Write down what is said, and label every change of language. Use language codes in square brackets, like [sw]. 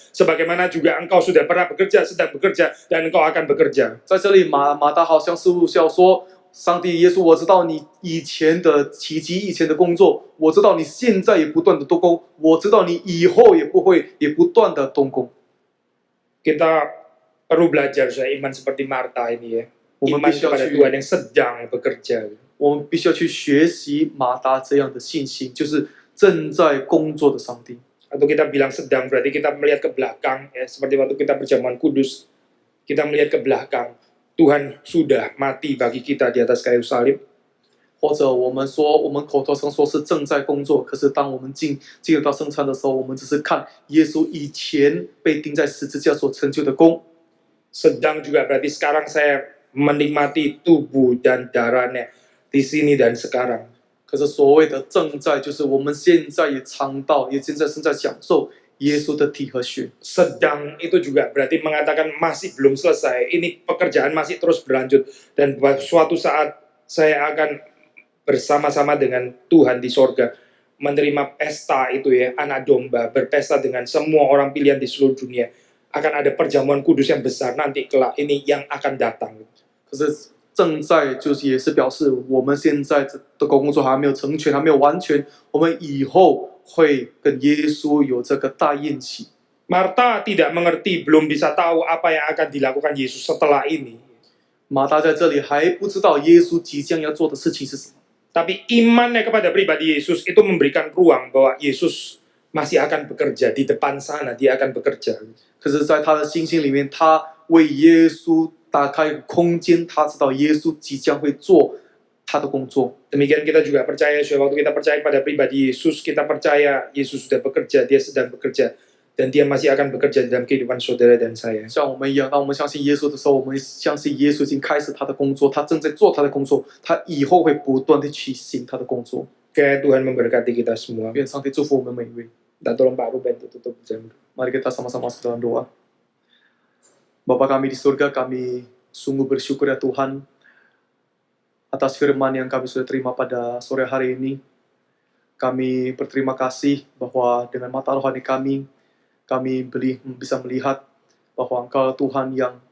[id] Sebagaimana juga engkau sudah pernah bekerja, sedang bekerja, dan engkau akan bekerja. [zh] 在这里马大好像似乎是要说，上帝耶稣，我知道你以前的奇迹，以前的工作，我知道你现在也不断的动工，我知道你以后也不断的动工。 [id] Kita perlu belajar saya iman seperti Marta ini ya. [zh] 我们 [id] Iman [zh] 必须要 [id] kepada [zh] 去， [id] Tuhan yang sedang bekerja. [zh] 我们必须要去学习马达这样的信心，就是正在工作的上帝。 [id] Atau kita bilang sedang berarti kita melihat ke belakang ya, seperti waktu kita perjamuan kudus, kita melihat ke belakang. Tuhan sudah mati bagi kita di atas kayu salib. [zh] 或者我们说，我们口头上说是正在工作，可是当我们进入到圣餐的时候，我们只是看耶稣以前被钉在十字架所成就的功。 [id] Sedang juga berarti sekarang saya menikmati tubuh dan darahnya di sini dan sekarang. [zh] 可是所谓的正在，就是我们现在也尝到，也现在正在享受耶稣的体和血。 [id] Sedang itu juga berarti mengatakan masih belum selesai. Ini pekerjaan masih terus berlanjut. Dan suatu saat saya akan bersama-sama dengan Tuhan di sorga. Menerima pesta itu ya, anak domba. Berpesta dengan semua orang pilihan di seluruh dunia. Akan ada perjamuan kudus yang besar nanti kelak ini yang akan datang. [zh] 可是正在就是也是表示我们现在的工作还没有成全，还没有完全，我们以后会跟耶稣有这个大宴席。 [id] Marta tidak mengerti, belum bisa tahu apa yang akan dilakukan Yesus setelah ini. [zh] 马大在这里还不知道耶稣即将要做的事情是什么， [id] Tapi imannya kepada pribadi Yesus itu memberikan ruang bahwa Yesus masih akan bekerja di depan sana, dia akan bekerja. [zh] 可是在他的心心里面，他为耶稣打开一个空间，他知道耶稣即将会做他的工作。 [id] Demikian kita juga percaya, waktu kita percaya kepada pribadi Yesus, kita percaya Yesus sudah bekerja, dia sedang bekerja, dan dia masih akan bekerja dalam kehidupan saudara dan saya. [zh] 像我们一样，当我们相信耶稣的时候，我们相信耶稣已经开始他的工作，他正在做他的工作，他以后会不断的去行他的工作。 [id] Kayak Tuhan memberkati kita semua. [zh] 愿上帝祝福我们每一位。 [id] Dan tolong Pak Ruben tutup jam. Mari kita sama-sama dalam doa. Bapa kami di surga, kami sungguh bersyukur ya Tuhan atas firman yang kami sudah terima pada sore hari ini. Kami berterima kasih bahwa dengan mata rohani kami bisa melihat bahwa Engkau Tuhan yang